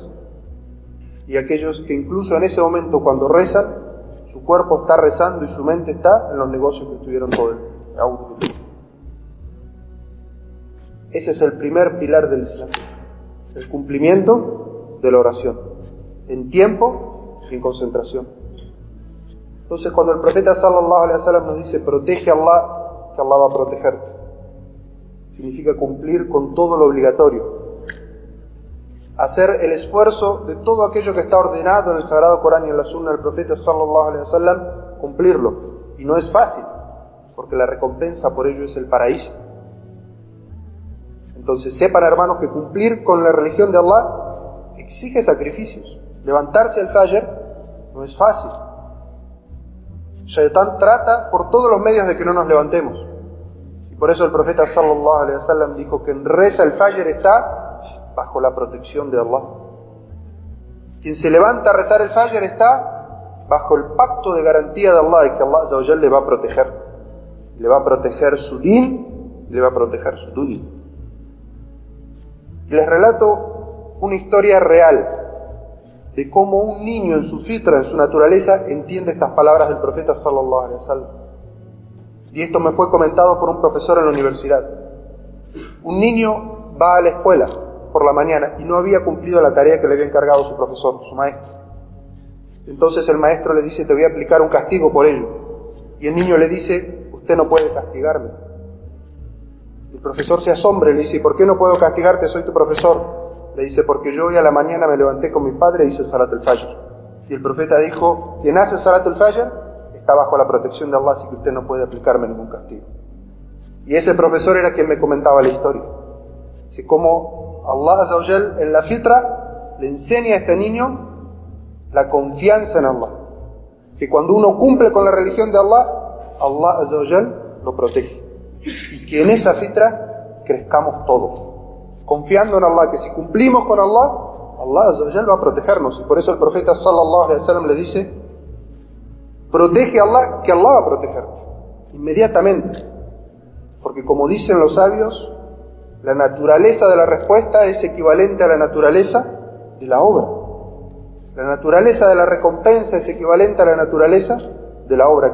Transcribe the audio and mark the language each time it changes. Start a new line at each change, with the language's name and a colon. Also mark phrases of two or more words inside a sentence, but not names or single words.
Spanish: Y aquellos que incluso en ese momento, cuando rezan, su cuerpo está rezando y su mente está en los negocios que estuvieron todo el día. Ese es el primer pilar del Islam, el cumplimiento de la oración, en tiempo y en concentración. Entonces, cuando el profeta
Arabic: صلى الله عليه وسلم
Spanish: nos dice: protege a Allah, que Allah va a protegerte, significa cumplir con todo lo obligatorio, hacer el esfuerzo de todo aquello que está ordenado en el Sagrado Corán y en la sunna del profeta
Arabic: صلى الله عليه وسلم,
Spanish: cumplirlo. Y no es fácil, porque la recompensa por ello es el paraíso. Entonces sepan, hermanos, que cumplir con la religión de Allah exige sacrificios. Levantarse al Fajr no es fácil. Shaitán trata por todos los medios de que no nos levantemos. Y por eso el profeta
Arabic: صلى الله عليه وسلم
Spanish: dijo que quien reza el Fajr está bajo la protección de Allah. Quien se levanta a rezar el Fajr está bajo el pacto de garantía de Allah, de que
Arabic: الله عز وجل
Spanish: le va a proteger. Le va a proteger su din y le va a proteger su dunya. Y les relato una historia real de cómo un niño en su fitra, en su naturaleza, entiende estas palabras del profeta
Arabic: صلى الله عليه وسلم.
Spanish: Y esto me fue comentado por un profesor en la universidad. Un niño va a la escuela por la mañana y no había cumplido la tarea que le había encargado su profesor, su maestro. Entonces el maestro le dice: te voy a aplicar un castigo por ello. Y el niño le dice: usted no puede castigarme. El profesor se asombra y le dice: ¿por qué no puedo castigarte? Soy tu profesor. Le dice: porque yo hoy a la mañana me levanté con mi padre e hice
Arabic: صلاة الفجر.
Spanish: Y el profeta dijo: quien hace
Arabic: صلاة الفجر
Spanish: está bajo la protección de Allah, así que usted no puede aplicarme ningún castigo. Y ese profesor era quien me comentaba la historia. Dice cómo
Arabic: الله عز وجل
Spanish: en la fitra le enseña a este niño la confianza en Allah, que cuando uno cumple con la religión de Allah,
Arabic: الله عز وجل
Spanish: lo protege, y que en esa fitra crezcamos todos, confiando en Allah, que si cumplimos con Allah,
Arabic: الله عز وجل
Spanish: va a protegernos. Y por eso el profeta
Arabic: صلى الله عليه وسلم
Spanish: le dice: protege a Allah, que Allah va a protegerte inmediatamente, porque como dicen los sabios, la naturaleza de la respuesta es equivalente a la naturaleza de la obra. La naturaleza de la recompensa es equivalente a la naturaleza de la obra.